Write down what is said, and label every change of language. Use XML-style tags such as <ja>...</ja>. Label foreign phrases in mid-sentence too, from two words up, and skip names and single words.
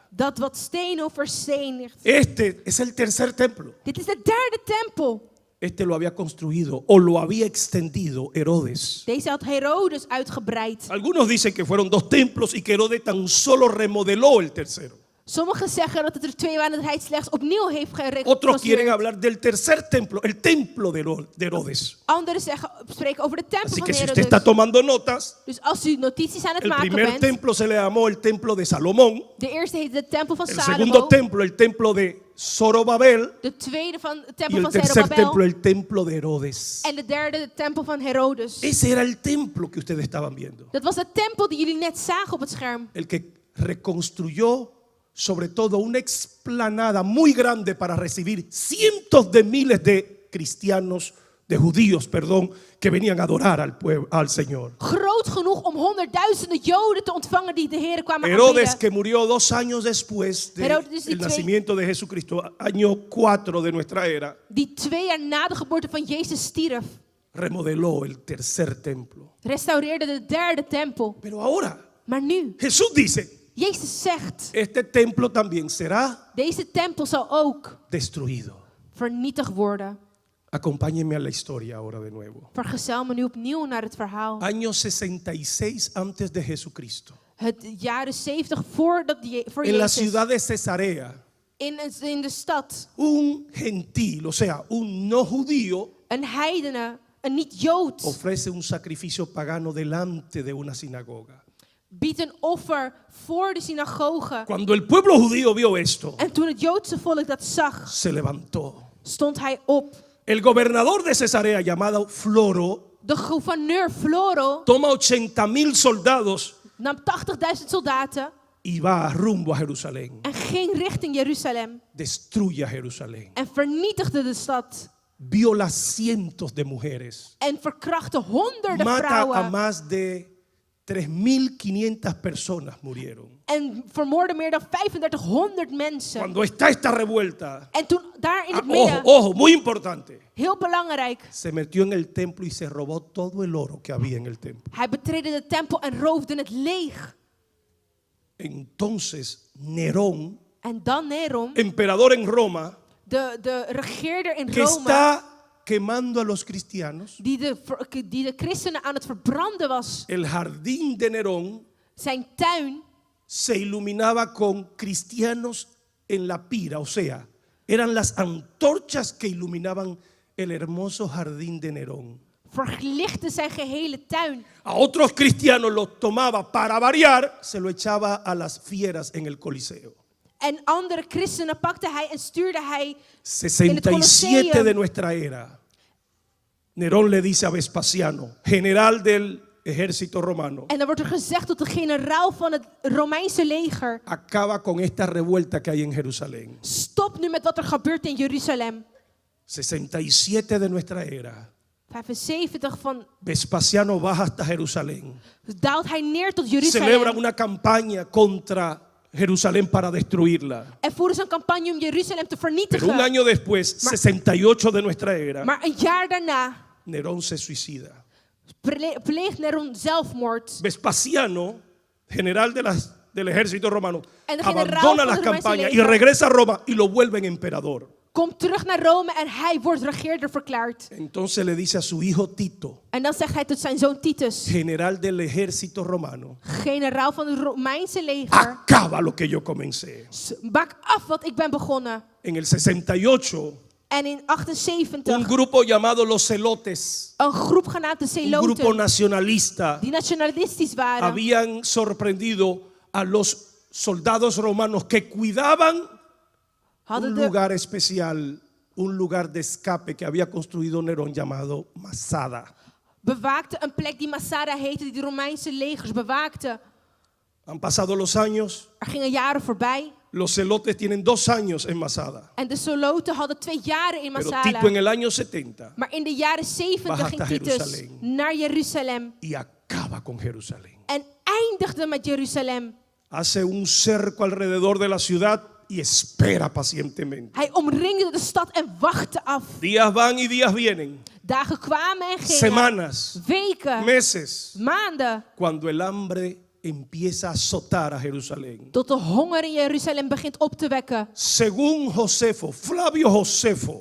<nl>dat wat steen over steen ligt.</nl> <es>Este es el tercer templo.</es> <nl>Dit is de derde tempel.</nl> <es>Este lo había construido o lo había extendido Herodes.</es> <nl>Deze had Herodes uitgebreid.</nl> <es>Algunos dicen que fueron 2 templos y que Herodes tan solo remodeló el tercero.</es> <nl>Sommigen zeggen dat het er 2 waren en dat hij het slechts opnieuw heeft</nl> <es>Otros quieren</es> <nl>gereconstrueerd.</nl> <es>hablar del tercer templo, el templo de Herodes.</es> <nl>Anderen spreken over de tempel</nl> <es>Así</es> <nl>van</nl> <es>que si usted</es> <nl>Herodes.</nl> <es>está tomando notas,</es> <nl>Dus als u notities aan het</nl> <es>el</es> <nl>maken</nl> <es>primer</es> <nl>bent.</nl> <es>templo se le llamó el templo de Salomón.</es> <nl>De eerste heet de tempel van</nl> <es>El segundo</es> <nl>Salomo.</nl> <es>templo, el templo de Zorobabel.</es> <nl>De tweede van de</nl> <es>Y</es> <nl>tempel</nl> <es>el</es> <nl>van</nl> <es>tercer templo,</es> <nl>Zerubabel.</nl> <es>el templo de Herodes.</es> <nl>En de derde de tempel van Herodes.</nl> <es>Ese era el templo que ustedes estaban viendo.</es> <nl>Dat was de tempel die jullie net zagen op het scherm.</nl> <es>El que reconstruyó sobre todo una explanada muy grande para recibir cientos de miles de cristianos, de judíos, perdón, que venían a adorar al pueblo, al Señor.</es> <nl>Groot genoeg om honderdduizenden Joden te ontvangen die de Heer kwamen</nl> <es>Herodes,</es> <nl>aanbidden.</nl> <es>que murió 2 años después</es> <nl>Herodes die</nl> <es>del nacimiento de Jesucristo, año 4 de nuestra era,</es> <nl>Die 2 jaar na de geboorte van Jezus stierf.</nl> <es>remodeló el tercer templo.</es> <nl>Restaureerde de derde tempel.</nl> <es>Pero ahora,</es> <nl>Maar nu,</nl> <es>Jesús dice,</es> <nl>Jezus zegt,</nl> <es>este templo también será</es> <nl>deze tempel zal ook</nl> <es>destruido.</es> <nl>vernietigd worden.</nl> <es>Acompáñenme a la historia ahora de nuevo.</es> <nl>Vergezel me nu opnieuw naar het verhaal.</nl> <es>Año 66 antes de Jesucristo.</es> <nl>Het jaren 70 voor</nl> <es>En la</es> <nl>Jezus.</nl> <es>ciudad de Cesarea,</es> <nl>In de stad.</nl> <es>un gentil, o sea, un no judío,</es> <nl>Een heidene, een niet-Jood,</nl> <es>ofrece un sacrificio pagano delante de una sinagoga.</es> <nl>biedt een offer voor de synagoge.</nl> <es>Cuando el pueblo judío vio esto,</es> <nl>En toen het Joodse volk dat zag,</nl> <es>se levantó.</es> <nl>stond hij op.</nl> <es>El gobernador de Cesarea, llamado Floro,</es> <nl>De gouverneur Floro</nl> <es>toma 80,000 soldados</es> <nl>nam 80.000 soldaten</nl> <es>y va rumbo a Jerusalén.</es> <nl>en ging richting Jeruzalem.</nl> <es>Destruye a Jerusalén.</es> <nl>En vernietigde de stad.</nl> <es>Viola cientos de mujeres.</es> <nl>En verkrachtte honderden</nl> <es>Mata a</es> <nl>vrouwen.</nl> <es>más de 3.500 personas murieron.</es> <nl>En vermoordde meer dan 3500 mensen.</nl> <es>Cuando está esta revuelta,</es> <nl>En toen daar in het</nl> <es>ojo,</es> <nl>midden,</nl> <es>ojo, muy importante,</es> <nl>heel belangrijk,</nl> <es>se metió en el templo y se robó todo el oro que había en el templo.</es> <nl>hij betreedde de tempel en roofde het leeg.</nl> <es>Entonces Nerón,</es> <nl>En dan Neron,</nl> <es>emperador en Roma,</es> <nl>de regeerder in</nl> <es>que</es> <nl>Rome,</nl> <es>está quemando a los cristianos.</es> <nl>die de christenen aan het verbranden was.</nl> <es>El jardín de Nerón</es> <nl>Zijn tuin</nl> <es>se iluminaba con cristianos en la pira, o sea, eran las antorchas que iluminaban el hermoso jardín de Nerón.</es> <nl>verlichtte zijn gehele tuin.</nl> <es>A otros cristianos los tomaba para variar, se lo echaba a las fieras en el Coliseo.</es> <nl>En andere christenen pakte hij en stuurde hij</nl> <es>67 de nuestra era. Nerón le dice a Vespasiano, general del ejército romano,</es> <nl>En dan wordt er gezegd tot de generaal van het Romeinse leger:</nl> <es>acaba con esta revuelta que hay en Jerusalén.</es> <nl>stop nu met wat er gebeurt in Jeruzalem.</nl> <es>67 de nuestra era.</es> <nl>75 van</nl> <es>Vespasiano baja hasta Jerusalén.</es> <nl>daalt hij neer tot</nl> <es>Celebran</es> <nl>Jeruzalem.</nl> <es>una campaña contra Jerusalén para destruirla.</es> <nl>En voeren ze een campagne om Jeruzalem te</nl> <es>Pero un</es> <nl>vernietigen.</nl> <es>año después, 68 de nuestra era,</es> <nl>Maar een jaar daarna</nl> <es>Nerón se suicida.</es> <nl>pleegt Neron zelfmoord.</nl> <es>Vespasiano, general del ejército romano,</es> <nl>En de generaal</nl> <es>abandona</es> <nl>van</nl> <es>las</es> <nl>het Romeinse</nl> <es>campañas y</es> <nl>leger</nl> <es>regresa a Roma y lo vuelven emperador.</es> <nl>Komt terug naar Rome en hij wordt regeerder verklaard.</nl> <es>Entonces le dice a su hijo Tito,</es> <nl>En dan zegt hij tot zijn zoon Titus,</nl> <es>general del ejército romano,</es> <nl>generaal van het Romeinse leger:</nl> <es>acaba lo que yo comencé.</es> <nl>maak af wat ik ben begonnen.</nl> <es>En el 68,</es> <nl>En in</nl> <es>un</es> <nl>78,</nl> <es>grupo llamado los Celotes,</es> <nl>een groep genaamd de</nl> <es>un grupo</es> <nl>Zeloten,</nl> <es>nacionalista,</es> <nl>die nationalistisch waren,</nl> <es>habían sorprendido a los soldados romanos que cuidaban</es> <nl>hadden</nl> <es>un</es> <nl>de,</nl> <es>lugar especial, un lugar de escape que había construido Nerón llamado Masada.</es> <nl>bewaakten een plek die Masada heette, die de Romeinse legers bewaakten.</nl> <es>Han pasado los años,</es> <nl>Er gingen jaren voorbij</nl> <es>los Celotes tienen 2 años en Masada,</es> <nl>en de Zeloten hadden 2 jaren in</nl> <es>pero</es> <nl>Masada.</nl> <es>Tito en el año 70</es> <nl>Maar in de jaren 70</nl> <es>Baja</es> <nl>ging</nl> <es>hasta</es> <nl>Titus Jeruzalem. naar Jeruzalem</nl> <es>y acaba con Jerusalén.</es> <nl>en eindigde met Jeruzalem.</nl> <es>Hace un cerco alrededor de la ciudad y espera pacientemente.</es> <nl>Hij omringde de stad en wachtte af.</nl> <es>Días van y días vienen,</es> <nl>Dagen kwamen en gingen.</nl> <es>semanas,</es> <nl>Weken,</nl> <es>meses,</es> <nl>maanden.</nl> <es>cuando el hambre empieza a azotar a Jerusalén.</es> <nl>Tot de honger in Jeruzalem begint op te wekken.</nl> <es>Según Josefo, Flavio Josefo,</es>